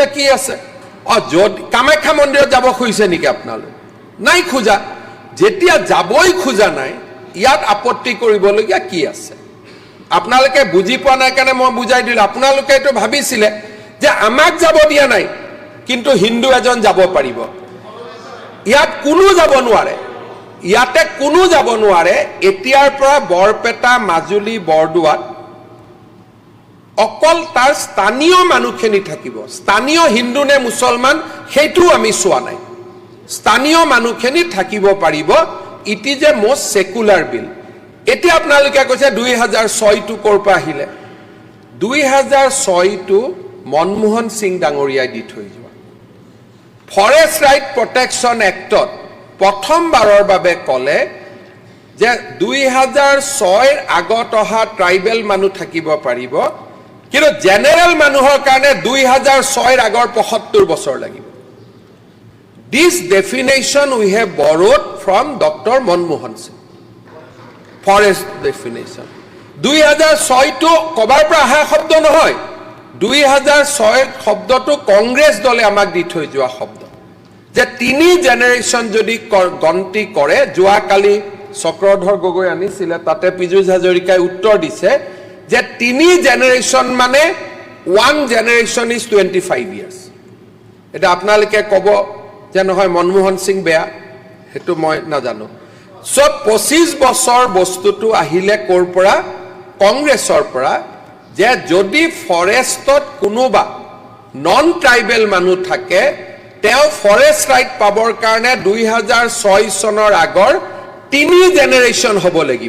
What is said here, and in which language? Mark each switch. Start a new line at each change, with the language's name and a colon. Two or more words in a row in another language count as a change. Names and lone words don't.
Assamese: কি আছে যদি কামাখ্যা মন্দিৰত যাব খুজিছে নেকি আপোনালোক নাই খোজা যেতিয়া যাবই খোজা নাই ইয়াত আপত্তি কৰিবলগীয়া কি আছে আপোনালোকে বুজি পোৱা নাই কাৰণে মই বুজাই দিলো আপোনালোকে এটো ভাবিছিলে যে আমাক যাব দিয়া নাই কিন্তু হিন্দু এজন যাব পাৰিব ইয়াত কোনো যাব নোৱাৰে ইয়াতে কোনো যাব নোৱাৰে এতিয়াৰ পৰা বৰপেটা মাজুলী বৰদুৱাত অকল তাৰ স্থানীয় মানুহখিনি থাকিব স্থানীয় হিন্দু নে মুছলমান সেইটো আমি চোৱা নাই স্থানীয় মানুহখিনি থাকিব পাৰিব
English: It is a most secular bill
Assamese: এতিয়া আপোনালোকে কৈছে 2006 টো কৰ পৰা আহিলে 2006 টো মনমোহন সিং ডাঙৰীয়াই দি থৈ যোৱা ফৰেষ্ট ৰাইট প্ৰটেকশ্যন এক্টত প্ৰথমবাৰৰ বাবে কলে যে 2006 আগত অহা ট্ৰাইবেল মানুহ থাকিব পাৰিব কিন্তু জেনেৰেল মানুহৰ কাৰণে 2006 আগৰ 75 বছৰ লাগিব
English: This definition we have borrowed from Dr. Manmohan Singh. Forest definition.
Assamese: 2006 টো কবাৰ পৰা আহা শব্দ নহয় 2006 শব্দটো কংগ্ৰেছ দলে আমাক দি থৈ যোৱা শব্দ যে তিনি জেনাৰেশন যদি গন্তি কৰে যোৱাকালি চক্ৰধৰ গগৈ আনিছিলে তাতে পীযুষ হাজৰিকাই উত্তৰ দিছে যে তিনি জেনাৰেশন মানে
English: One generation is 25 years
Assamese: এটা আপোনালোকে কব যে নহয় মনমোহন সিং বেয়া হেতু মই নাজানো সব 25 বছৰ বস্তুটো আহিলে কৰ পৰা কংগ্ৰেছৰ পৰা যে যদি ফৰেষ্টত কোনোবা
English: non tribal
Assamese: মানুহ থাকে তেও
English: forest right
Assamese: পাবৰ কাৰণে 2006 চনৰ আগৰ তিনি জেনাৰেশন হ'ব লাগিব